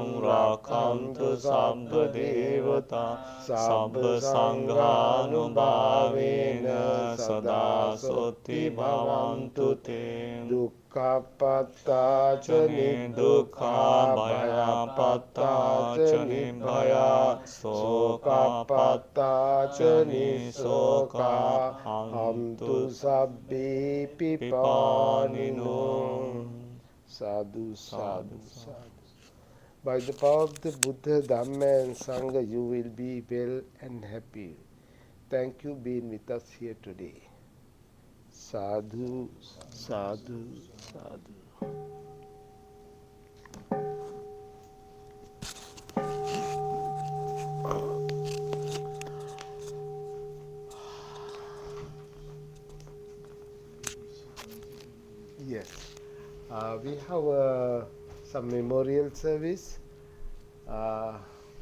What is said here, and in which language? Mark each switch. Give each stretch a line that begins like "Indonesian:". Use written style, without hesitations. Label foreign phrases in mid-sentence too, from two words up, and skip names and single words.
Pali: rakhantu sabba devata sabba sanghanubhavena sada sotti bhavantu te Dukkhapatta ca nidukkha bhayapatta ca nibhaya sokapatta ca nisoka hantu sabbi pipanino Sadhu, sadhu, sadhu.
English: By the power of the Buddha, Dhamma and Sangha, you will be well and happy. Thank you being with us here today.
Pali: Sadhu, sadhu, sadhu.
English: Yes, we have some memorial service.